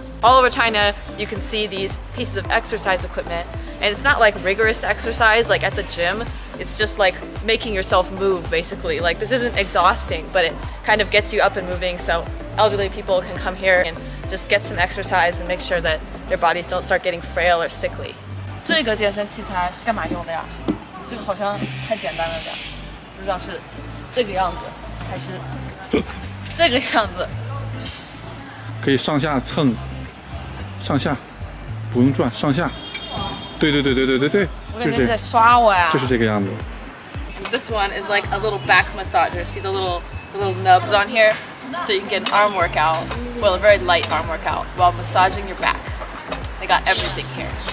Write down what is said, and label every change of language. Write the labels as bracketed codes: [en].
[en] All over China, you can see these pieces of exercise equipment, and it's not like rigorous exercise like at the gym. It's just like making yourself move, basically. Like, this isn't exhausting, but it kind of gets you up and moving, so elderly people can come here and just get some exercise and make sure that their bodies don't start getting frail or sickly. [zh] 这个健身器材是干嘛用的呀？这个好像太简单了点，不知道是这个样子还是这个样子。可以上下蹭，上下，不用转，上下。对，我感觉你在刷我呀。就是这个样子。 [en] This one is like a little back massager. See the little nubs on here? So you can get an arm workout, well, a very light arm workout, while massaging your back. They got everything here.